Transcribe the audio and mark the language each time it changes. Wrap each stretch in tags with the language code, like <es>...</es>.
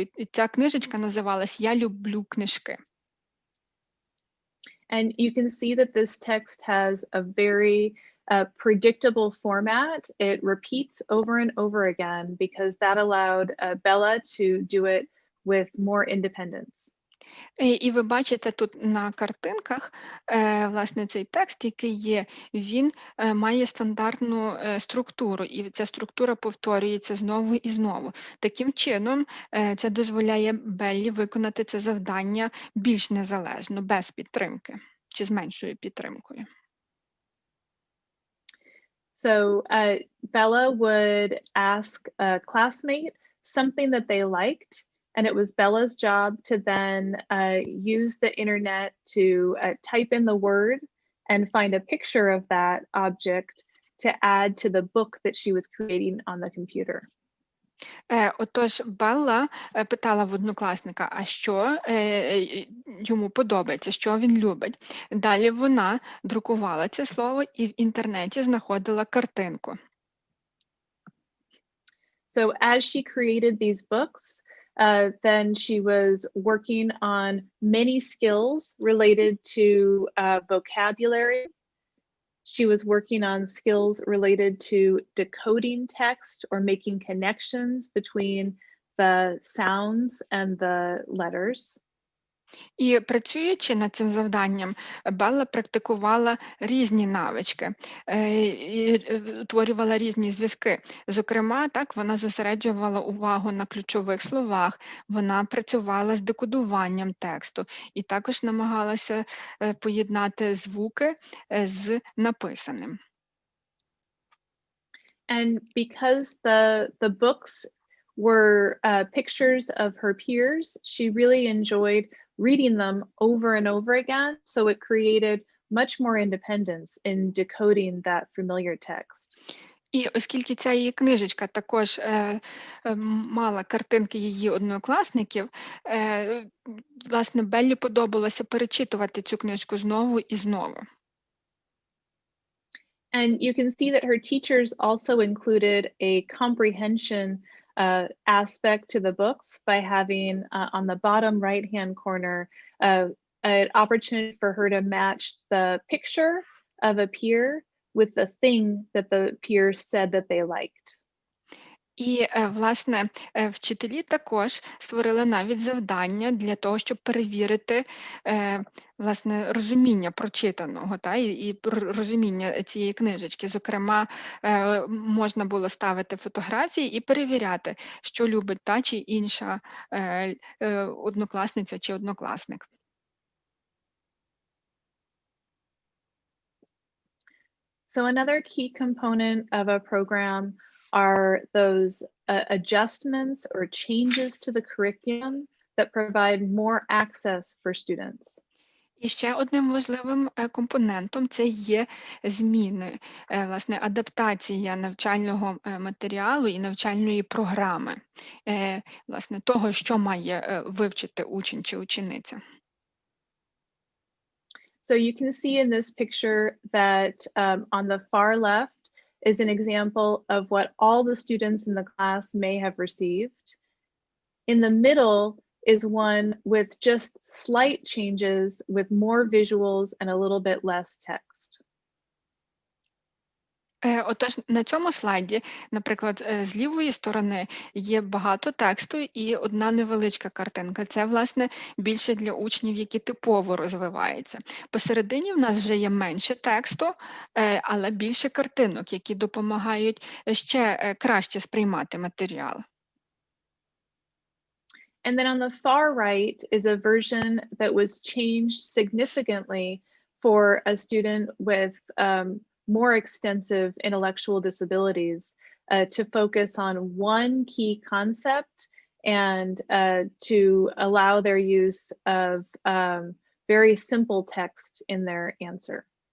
<uk>І ця книжечка називалась «Я люблю книжки».</uk> <en>And you can see that this text has a very predictable format. It repeats over and over again because that allowed Bella to do it with more independence.</en> <uk>І ви бачите тут на картинках, власне, цей текст, який є, він має стандартну структуру, і ця структура повторюється знову і знову. Таким чином, це дозволяє Беллі виконати це завдання більш незалежно, без підтримки, чи з меншою підтримкою.</uk> <en>So Bella would ask a classmate something that they liked, and it was Bella's job to then use the internet to type in the word and find a picture of that object to add to the book that she was creating on the computer.</en> <uk>Отож, Белла питала в однокласника, а що йому подобається, що він любить. Далі вона друкувала це слово і в інтернеті знаходила картинку.</uk> <en>So as she created these books, then she was working on many skills related to vocabulary. She was working on skills related to decoding text or making connections between the sounds and the letters.</en> <uk>І працюючи над цим завданням, Белла практикувала різні навички, і утворювала різні зв'язки. Зокрема, так, вона зосереджувала увагу на ключових словах, вона працювала з декодуванням тексту і також намагалася поєднати звуки з написаним.</uk> <en>And because the books were pictures of her peers, she really enjoyed reading them over and over again. So it created much more independence in decoding that familiar text.</en> <uk>І оскільки ця її книжечка також мала картинки її однокласників, власне, Беллі подобалося перечитувати цю книжку знову і знову.</uk> <en>And you can see that her teachers also included a comprehension aspect to the books by having on the bottom right-hand corner an opportunity for her to match the picture of a peer with the thing that the peer said that they liked.</en> <uk>І, власне, вчителі також створили навіть завдання для того, щоб перевірити, власне, розуміння прочитаного, і розуміння цієї книжечки. Зокрема, можна було ставити фотографії і перевіряти, що любить та чи інша однокласниця чи однокласник.</uk> <en>So another key component of a program are those adjustments or changes to the curriculum that provide more access for students.</en> <uk>І ще одним важливим компонентом це є зміни, власне, адаптація навчального матеріалу і навчальної програми, власне, того, що має вивчити учень чи учениця.</uk> <en>So you can see in this picture that on the far left is an example of what all the students in the class may have received. In the middle is one with just slight changes with more visuals and a little bit less text.</en> <uk>Отож, на цьому слайді, наприклад, з лівої сторони є багато тексту і одна невеличка картинка. Це, власне, більше для учнів, які типово розвиваються. Посередині в нас вже є менше тексту, але більше картинок, які допомагають ще краще сприймати матеріал.</uk> <en>And then on the far right is a version that was changed significantly for a student with more extensive intellectual disabilities to focus on one key concept and to allow their use of very simple text in their answer.</en>